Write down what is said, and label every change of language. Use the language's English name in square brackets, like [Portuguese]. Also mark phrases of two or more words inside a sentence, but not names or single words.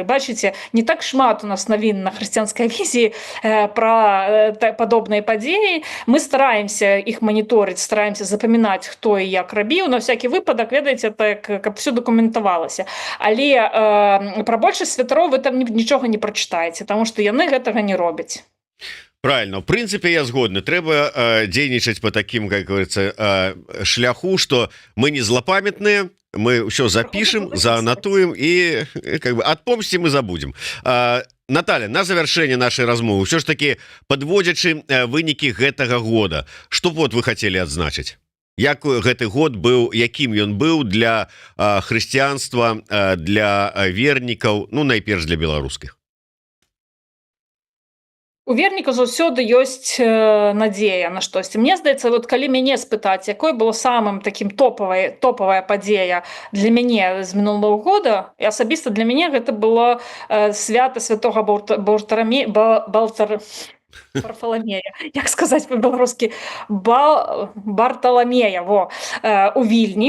[Belarusian] Бачыце, не так шмат у нас навін на хрысціянскай візіі пра падобныя падзеі. Мы стараемся іх маніторыць, стараемся запамінаць, хто і як рабіў. На всякі выпадак, ведаеце, так, каб все дакументавалася. Але пра большасць святароў вы там нічога не прачытаеце, таму што яны гэтага не робяць. [Russian] Правильно, в принципе, [Belarusian] я згодны. Трэба дзейнічаць по таким, как говорится, шляху, что мы не злопамятныя, мы все запишем, заанатуем и как бы отпомстим и забудем. [Russian] Наталья, на завершение нашей размовы, все ж таки, подводячи вынікі гэтага года, что вот вы хотели адзначыць? [Belarusian] Як гэты год быў, якім ён быў для хрысціянства, для вернікаў, ну, найперш для беларускіх? У верніка заўсёды ёсць надзея на штосьці. Мне здаецца, вот калі мяне спытаць, якой было самым таким топавая падзея для мяне з мінулого года, і асабіста для мяне гэта было свята святого Варфаламея, як сказаць по-беларуску, Барталамея, у Вільні.